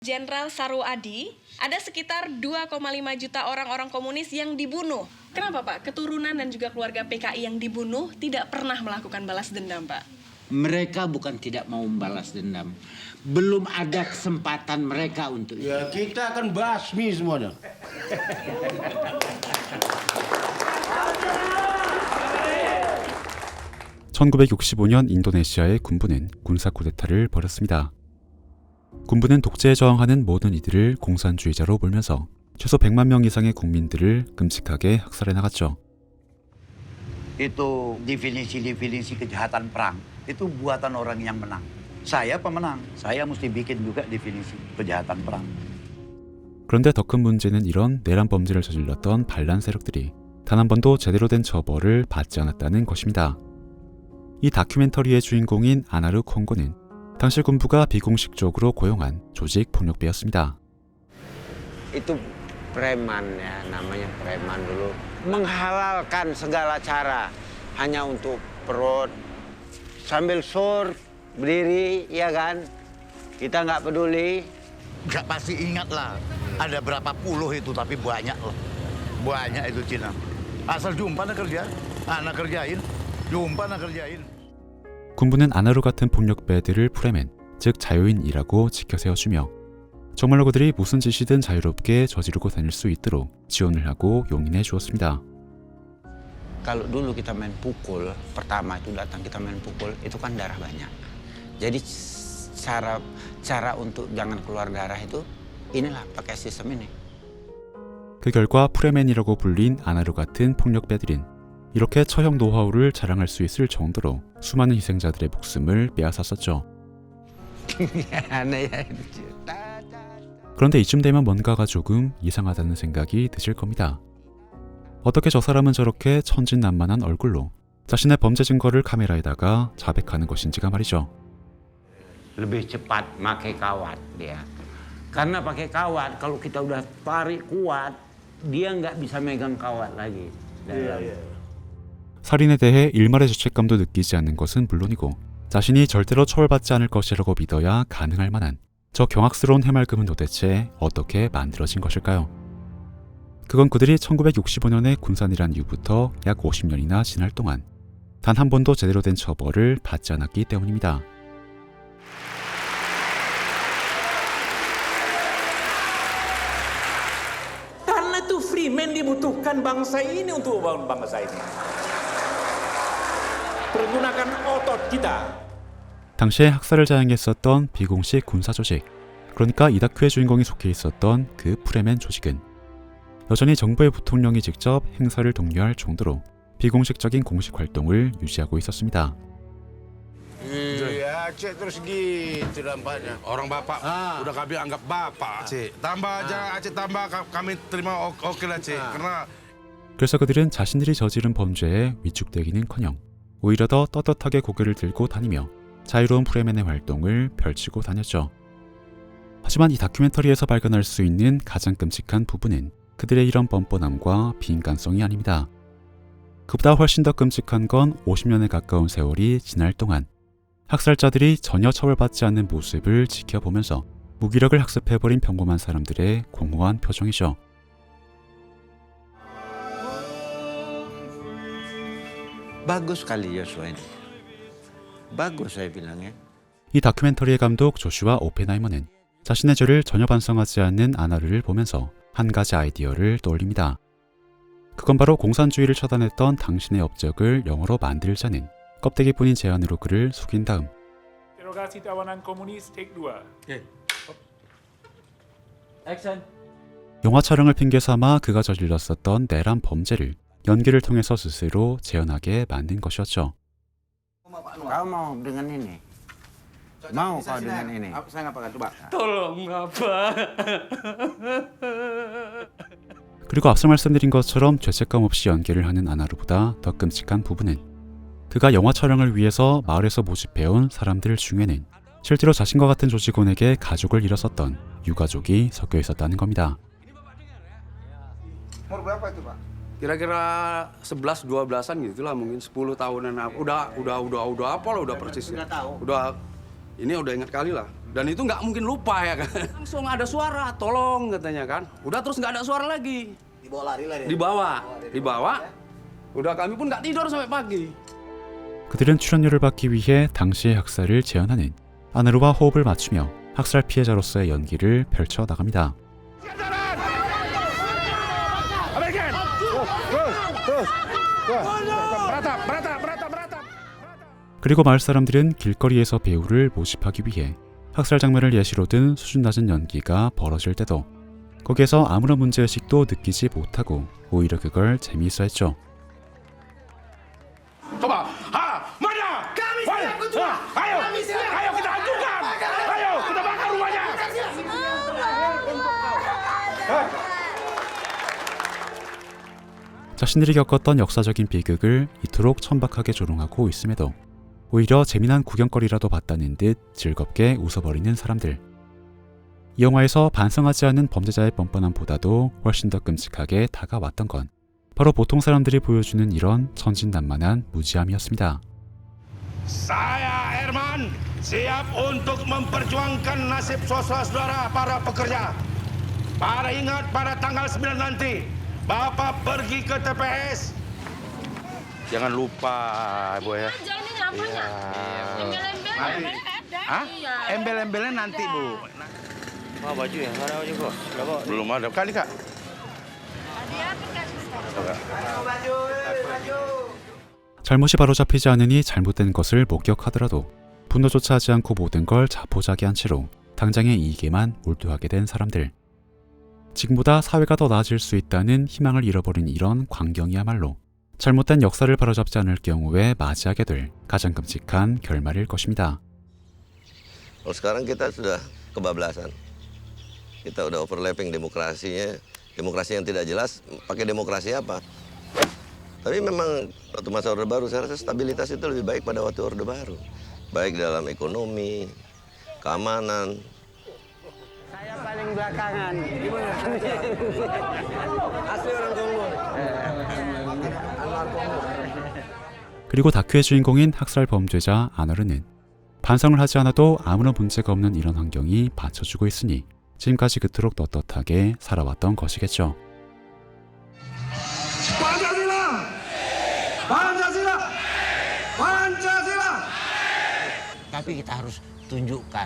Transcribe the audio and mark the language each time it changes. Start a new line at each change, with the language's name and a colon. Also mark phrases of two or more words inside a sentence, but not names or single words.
Indonesian: Jenderal Saruadi, ada sekitar 2,5 juta orang-orang komunis yang dibunuh. Kenapa Pak? Keturunan dan juga keluarga PKI yang dibunuh tidak pernah melakukan balas dendam, Pak. Mereka bukan tidak mau membalas dendam. Belum ada kesempatan mereka untuk itu. Ya, kita akan basmi semuanya.
Korean: 1965년 인도네시아의 군부는 군사 쿠데타를 벌였습니다. 군부는 독재에 저항하는 모든 이들을 공산주의자로 몰면서 최소 100만 명 이상의 국민들을 끔찍하게 학살해 나갔죠.
Indonesian: Itu definisi kejahatan perang. Itu buatan orang yang menang. Saya pemenang. Saya mesti bikin juga definisi kejahatan perang.
Korean: 그런데 더 큰 문제는 이런 내란 범죄를 저질렀던 반란 세력들이 단 한 번도 제대로 된 처벌을 받지 않았다는 것입니다. 이 다큐멘터리의 주인공인 아나르 콩고는 당시 군부가 비공식적으로 고용한 조직 폭력배였습니다.
Indonesian: Itu preman ya, namanya preman dulu. Menghalalkan segala cara hanya untuk perut. Sambil sur, berdiri, ya kan? Kita nggak peduli. Nggak pasti ingat lah. Ada berapa puluh itu, tapi banyak loh. Banyak itu Cina. Asal jumpa nak kerja, anak kerjain. jumpa nak kerjain.
Korean: 군부는 아나루 같은 폭력배들을 프레멘, 즉 자유인이라고 지켜 세워주며 정말로 그들이 무슨 짓이든 자유롭게 저지르고 다닐 수 있도록 지원을 하고 용인해 주었습니다.
Indonesian: Kalau dulu kita main pukul, pertama itu datang kita main pukul, itu kan darah banyak. Jadi cara untuk jangan keluar darah itu inilah pakai sistem ini.
Korean: 그 결과 프레멘이라고 불린 아나루 같은 폭력배들은 이렇게 처형 노하우를 자랑할 수 있을 정도로 수많은 희생자들의 목숨을 빼앗았었죠. 그런데 이쯤 되면 뭔가가 조금 이상하다는 생각이 드실 겁니다. 어떻게 저 사람은 저렇게 천진난만한 얼굴로 자신의 범죄 증거를 카메라에다가 자백하는 것인지가 말이죠.
Indonesian: Lebih cepat pakai kawat dia. Karena pakai kawat kalau kita udah tarik kuat, dia nggak bisa megang kawat lagi.
Korean: 살인에 대해 일말의 죄책감도 느끼지 않는 것은 물론이고 자신이 절대로 처벌받지 않을 것이라고 믿어야 가능할 만한 저 경악스러운 해맑음은 도대체 어떻게 만들어진 것일까요? 그건 그들이 1965년에 군산이란 이후부터 약 50년이나 지날 동안 단 한 번도 제대로 된 처벌을 받지 않았기 때문입니다.
Indonesian: Karena itu Freeman dibutuhkan bangsa ini untuk membangun bangsa ini. Pergunakan otot kita.
Korean: 당시에 학살을 자행했었던 비공식 군사 조직, 그러니까 이 다큐의 주인공이 속해 있었던 그 프레멘 조직은 여전히 정부의 부통령이 직접 행사를 독려할 정도로 비공식적인 공식 활동을 유지하고 있었습니다.
Indonesian: Ya, Cik terus gitu dampaknya. Orang bapak udah kami anggap bapak, Cik. Tambah aja, Cik tambah kami terima oke lah, Cik. Karena
Korean: 그래서 그들은 자신들이 저지른 범죄에 위축되기는커녕 오히려 더 떳떳하게 고개를 들고 다니며 자유로운 프레멘의 활동을 펼치고 다녔죠. 하지만 이 다큐멘터리에서 발견할 수 있는 가장 끔찍한 부분은 그들의 이런 뻔뻔함과 비인간성이 아닙니다. 그보다 훨씬 더 끔찍한 건 50년에 가까운 세월이 지날 동안 학살자들이 전혀 처벌받지 않는 모습을 지켜보면서 무기력을 학습해버린 평범한 사람들의 공허한 표정이죠.
Indonesian: Bagus sekali Joshua ini. Bagus saya bilangnya.
Korean: 이 다큐멘터리의 감독 조슈아 오펜하이머는 자신의 죄를 전혀 반성하지 않는 아나르를 보면서 한 가지 아이디어를 떠올립니다. 그건 바로 공산주의를 처단했던 당신의 업적을 영어로 만들자는 껍데기뿐인 제안으로 그를 속인 다음
Indonesian: Interogasi tawanan komunis take 2.
Korean: 영화 촬영을 핑계 삼아 그가 저질렀었던 내란 범죄를 연기를 통해서 스스로 재현하게 만든 것이었죠.
Indonesian: Kau mau dengan ini? Mau kau dengan ini? Saya ngapain coba? Tolong Bapak.
Korean: 그리고 앞서 말씀드린 것처럼 죄책감 없이 연기를 하는 아나루보다 더 끔찍한 부분은 그가 영화 촬영을 위해서 마을에서 모집해온 사람들 중에는 실제로 자신과 같은 조직원에게 가족을 잃었었던 유가족이 섞여 있었다는 겁니다.
Indonesian: Umur berapa itu, Pak? Kira-kira 11, 12-an gitu lah, mungkin 10 tahunan. Udah apa lah, udah persisnya. Udah ini udah ingat kali lah. Dan itu nggak mungkin lupa ya kan. Langsung ada suara, tolong katanya kan. Udah terus nggak ada suara lagi. Dibawa lari lah dia. Dibawa. Udah kami pun nggak tidur sampai pagi.
Korean: 그들은 출연료를 받기 위해 당시의 학살을 재현하는 아나르와 호흡을 맞추며 학살 피해자로서의 연기를 펼쳐 나갑니다. 그리고 마을 사람들은 길거리에서 배우를 모집하기 위해 학살 장면을 예시로 든 수준 낮은 연기가 벌어질 때도 거기에서 아무런 문제의식도 느끼지 못하고 오히려 그걸 재미있어 했죠.
Indonesian: Coba, mana? Kami siap berjuang. Ayo kita hancurkan. Ayo kita bakar rumahnya.
Korean: 자신들이 겪었던 역사적인 비극을 이토록 천박하게 조롱하고 있음에도 오히려 재미난 구경거리라도 봤다는 듯 즐겁게 웃어버리는 사람들. 이 영화에서 반성하지 않은 범죄자의 뻔뻔함보다도 훨씬 더 끔찍하게 다가왔던 건 바로 보통 사람들이 보여주는 이런 천진난만한 무지함이었습니다.
Indonesian: Saya Herman siap untuk memperjuangkan nasib saudara para pekerja. Pada ingat pada tanggal 9 nanti Bapak pergi ke TPS. Jangan lupa, Bu ya. Iya. Hah? Embel-embelnya nanti, Bu. Mau baju ya? Mana baju kok? Belum ada. Kali, Kak.
Korean: 잘못이 바로잡히지 않으니 잘못된 것을 목격하더라도 분노조차 하지 않고 모든 걸 자포자기한 채로 당장의 이익에만 몰두하게 된 사람들. 지금보다 사회가 더 나아질 수 있다는 희망을 잃어버린 이런 광경이야말로 잘못된 역사를 바로잡지 않을 경우에 맞이하게 될 가장 끔찍한 결말일 것입니다.
Indonesian: Sekarang kita sudah kebablasan. Kita udah overlapping demokrasinya. Demokrasi yang tidak jelas, pakai demokrasi apa? Tapi memang waktu masa Orde Baru, saya rasa stabilitas itu lebih baik pada waktu Orde Baru. Baik dalam ekonomi, keamanan. Saya paling belakangan. Gimana? Asli orang Kongo.
Korean: 그리고 다큐의 주인공인 학살 범죄자 아너르는 반성을 하지 않아도 아무런 문제가 없는 이런 환경이 받쳐주고 있으니 지금까지 그토록 떳떳하게 살아왔던 것이겠죠.
Indonesian: Tapi kita harus tunjukkan